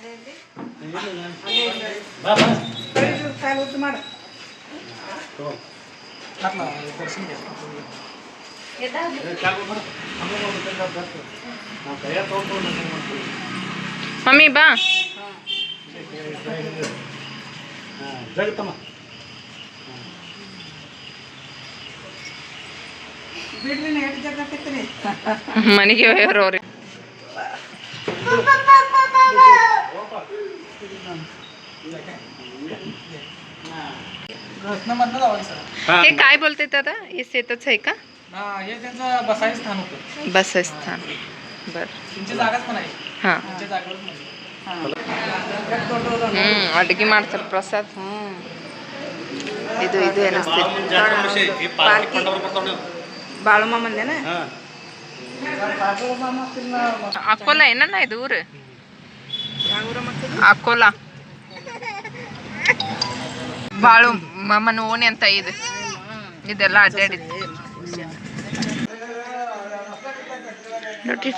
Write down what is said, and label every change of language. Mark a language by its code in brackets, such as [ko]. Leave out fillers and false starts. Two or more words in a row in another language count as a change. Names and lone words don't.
[kn] ಮಮ್ಮಿ ಬಾ. ಮನೆಗೆ ಹೋಗ್ಯಾರ [mr] हे काय बोलते दादा हे शेतच आहे का? हे त्यांचं बसाई स्थान होतं. बसाई स्थान बर तुमची जागाच पण आहे. हां तुमच्या जागेवर [kn] ಅಡುಗೆ ಮಾಡ್ತಾರೆ ಪ್ರಸಾದ್. ಇದು ಇದು ಏನಿಸ್ತೈತಿ ಬಾಳು ಮಾಮಂದೇನ ಅಕೋಲಾ ಏನನ್ನ ಇದು ಊರು ಅಕೋಲಾ ಬಾಳು ಮಾಮನ ಓಣಿ ಅಂತ ಇದು ಇದೆಲ್ಲ ಅಡ್ಡಾಡಿದ್ದು ನೋಡ್ರಿ.